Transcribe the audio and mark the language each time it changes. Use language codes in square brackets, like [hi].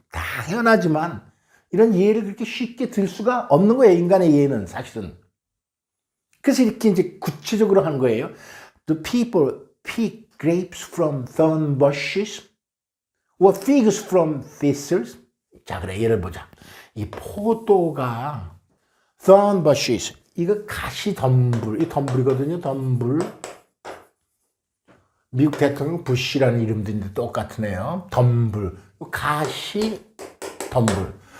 [ko] 당연하지만 이런 이해를 그렇게 쉽게 들 수가 없는 거예요. 인간의 이해는 사실은. 그래서 이렇게 이제 구체적으로 하는 거예요. [en] The people pick grapes from thorn bushes or figs from thistles. [ko] 자, 그래 예를 보자. 이 포도가 [en] thorn bushes, [ko] 이거 가시덤불, 이 덤불이거든요. 덤불. 미국 대통령 부시라는 이름도 똑같으네요. 덤불, 가시 덤불.